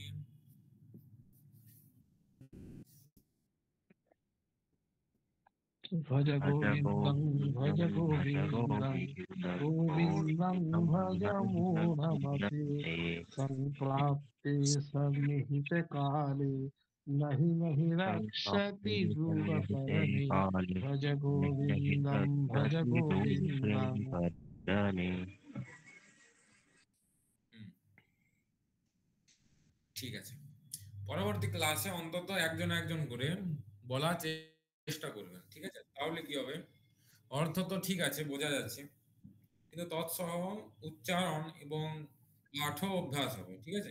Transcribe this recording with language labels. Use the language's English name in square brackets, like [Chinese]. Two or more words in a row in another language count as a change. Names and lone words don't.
[Sanskrit] भज गोविन्दं भज गोविन्दं गोविन्दं भज मूढमते संप्राप्ते सन्निहित काले नहीं नहीं रक्षति दूरकरणे भज गोविन्दं भज गोविन्दं [Bangla] ঠিক আছে, পরবর্তী ক্লাসে অন্তত একজন একজন করে বলার চেষ্টা করবেন, ঠিক আছে? তাহলে কি হবে, অর্থ তো ঠিক আছে, বোঝা যাচ্ছে, কিন্তু তৎসহ উচ্চারণ এবং পাঠ অভ্যাস হবে, ঠিক আছে?